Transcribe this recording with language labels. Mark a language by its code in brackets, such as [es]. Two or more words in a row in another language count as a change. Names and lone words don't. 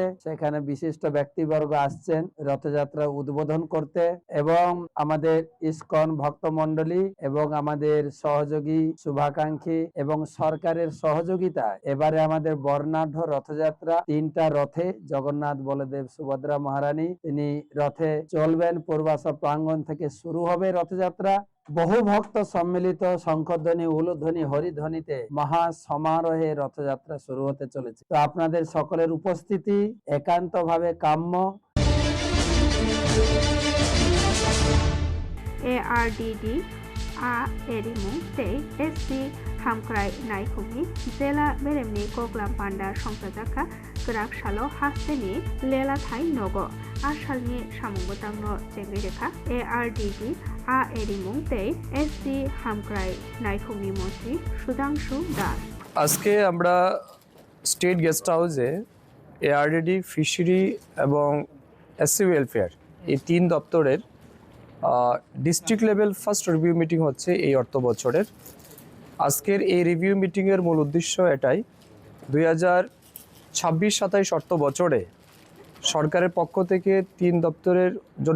[bn] সেখানে বিশিষ্ট ব্যক্তিবর্গ আসছেন রথযাত্রা উদ্বোধন করতে এবং আমাদের ইসকন ভক্তমণ্ডলী এবং আমাদের সহযোগী শুভাকাঙ্ক্ষী এবং সরকারের সহযোগিতা এবারে আমাদের বর্ণাঢ্য রথযাত্রা 3টা রথে জগন্নাথ বলদেব সুভদ্রা মহারানী তিনি রথে চলবেন। পূর্বাশা প্রাঙ্গণ থেকে শুরু হবে রথযাত্রা বহু ভক্ত সম্মিলিত শঙ্খধ্বনি উলুধ্বনি হরিধ্বনিতে মহা সমারোহে রথযাত্রা শুরু হতে চলেছে। তো আপনাদের সকলের উপস্থিতি একান্তভাবে কাম্য। [trp] ARDD Erimung Tei SC Hamkrai Naikumi Jela Beremni Koklam Panda Songtajaka Gerak Shalo Hasteni Lela Thai Nogo Ashalni Samungotangno Jengrekha ARDD Erimung Tei SC Hamkrai Naikumi Mostri Sudangshu Das [bn] আজকে আমরা [en] state guest [bn] হাউসে ARDD ফিশারি এবং [en] SC welfare [bn] এই তিন দপ্তরের [en] district level first review meeting [bn] হচ্ছে এই অর্থ বছরের। আজকের এই রিভিউ মিটিংয়ের মূল উদ্দেশ্য এটাই, 2026-27 অর্থ বছরে সরকারের পক্ষ থেকে তিন দপ্তরের জন্য